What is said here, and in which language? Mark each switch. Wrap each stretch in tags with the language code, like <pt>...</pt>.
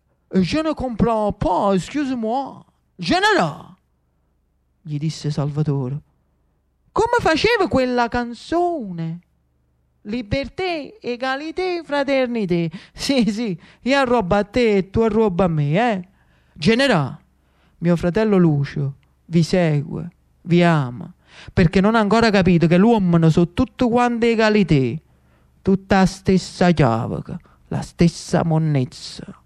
<fr>Je ne comprends pas, excuse-moi.</fr> <it>Generale, gli disse Salvatore, come faceva quella canzone?</it> <fr>Liberté, égalité, fraternité.</fr> <it>Sì, sì, io roba a te e tu roba a me, eh? Generale, mio fratello Lucio vi segue, vi ama, perché non ha ancora capito che l'uomo non so tutto quanto égalité, tutta la stessa chiavica, la stessa monnezza.</it>